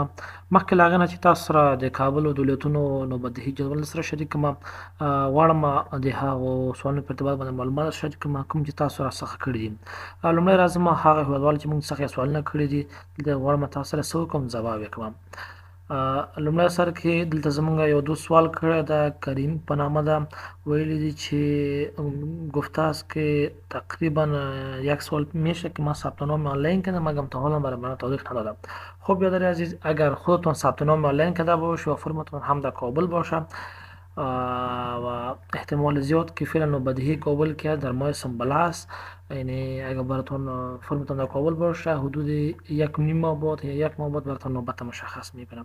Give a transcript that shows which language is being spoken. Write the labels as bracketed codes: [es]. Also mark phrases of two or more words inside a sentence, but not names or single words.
[ps] مخکې له هغه نه چې تاسو سره د کابل او د ولایتونو نوبدهي جدول درسره شریک کړم، غواړم د هغو سوالونو په ارتباط باندې معلومات شریک کړم کوم چې تاسو راڅخه کړي دي. لومړی راځم هغه هیوادوال چې موږ څخه سوالونه کړي دي، دلته غواړم تاسو سره څه وکړم، ځواب یې کړم. لومړی سر کې دلته زمونږ یو دوست سوال کړی ده، کریم په نامه ده. ویلی دی چې [fa] گفته که تقریبا یک سال میشه که من ثبت نام آنلاین کردم مگر امتحانم برای من تاریخ ندادم. خب برادر عزیز، اگر خودتون ثبت نام آنلاین کرده باشه و فرمتون هم در کابل باشه و احتمال زیاد که فعلا نوبدهی کابل که در ماه سنبله است، یعنی اگر براتون فرمتون در کابل باشه حدود 1.5 ماه بعد یا 1 ماه بعد براتون نوبت مشخص میکنم.